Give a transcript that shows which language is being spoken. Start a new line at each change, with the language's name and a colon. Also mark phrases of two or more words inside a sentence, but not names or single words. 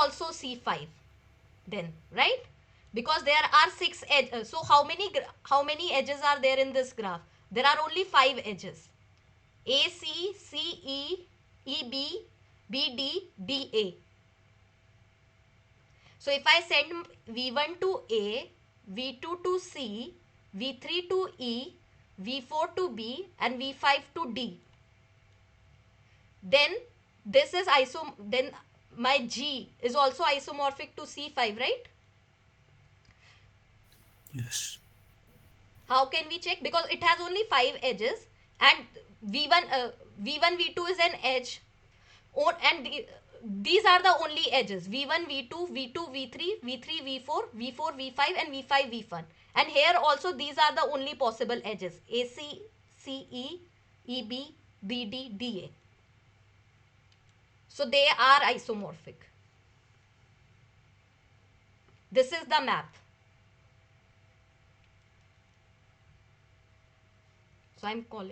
English: also C5 then, right? Because there are 6 edges. So how many edges are there in this graph? There are only 5 edges. A C C E E B B D D A. So if I send V1 to A, V2 to C, V3 to E, V4 to B and V5 to D, then this is then my G is also isomorphic to C5, right? Yes. How can we check? Because it has only 5 edges, and V1 V1 V2 is an edge, and these are the only edges: V1 V2 V2 V3 V3 V4 V4 V5 and V5 V1. And here also these are the only possible edges: AC CE EB BD DA. So they are isomorphic. This is the map. So I'm calling.